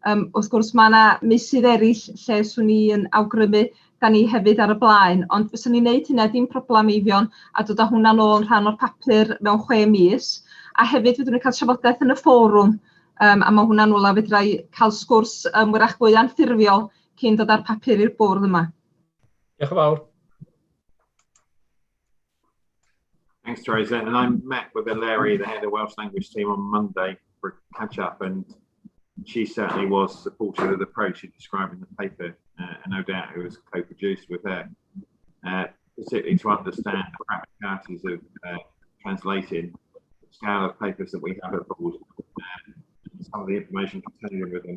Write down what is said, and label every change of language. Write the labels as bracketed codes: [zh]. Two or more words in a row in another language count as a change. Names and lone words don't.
[cy] Wrth gwrs, mae yna meysydd eraill lle swn ni yn awgrymu da ni hefyd ar y blaen, ond fyswn ni'n neud hynna dim problem Eifion a dod â hwnna nôl yn rhan o'r papur mewn 6 mis. A hefyd fyddwn ni'n cael trafodaeth yn y fforwm, a mae hwnna'n nôl a fedra i cael sgwrs wrach fwy anffurfiol cyn dod â'r papur i'r bwrdd yma. Diolch yn fawr. [en] Thanks, Teresa. And I met with Larry, the head of Welsh language team, on Monday for a catch up, and she certainly was supportive of the approach you described in the paper, and no doubt it was co-produced with her, particularly to understand the practicalities of translating the scale of papers that we have at board, some of the information contained with them.